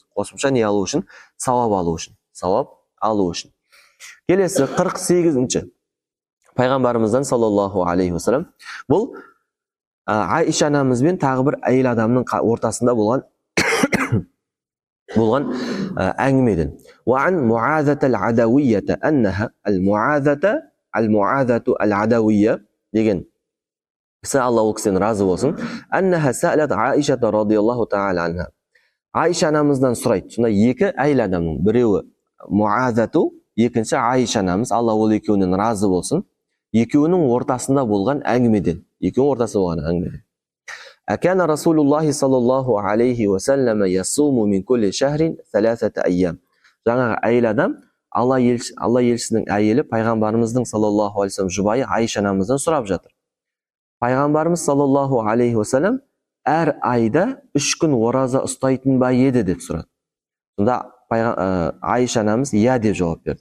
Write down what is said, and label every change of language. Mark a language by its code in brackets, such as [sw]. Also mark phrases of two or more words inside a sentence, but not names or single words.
[kk] Қосымша не алу үшін? Сауап алу үшін. Келесі 48-ші. Пайғамбарымыздан [ar] صلى الله عليه وسلم, [kk] бұл Айша анамызбен тағы бір әйел адамның ортасында болған әңгімеден. [ar] وعن معاذة العدوية أنها المعاذة العدوية [kk] деген кісі, Алла ол кісіден разы болсын, [ar] أنها سألت عائشة رضي الله تعالى عنها. [kk] Айша анамыздан сұрайды. Сонда 2 әйел адамның, біреуі Муазату, екінші Айша анамыз, Алла ол екеуінен разы болсын, екеуінің ортасында болған әңгімеден. [ar] أكان رسول الله صلى الله عليه وسلم يصوم من كل شهر 3 أيام. [kk] Жаңағы әйел адам, Алла елшісінің әйелі, пайғамбарымыздың [ar] صلى الله عليه وسلم [kk] жұбайы Айша анамыздан сұрап жатыр. Пайғамбарымыз [ar] صلى الله عليه وسلم [kk] әр айда 3 күн ораза ұстайтын ба еді деп сұрады. Сонда Айша анамыз иә деп жауап берді.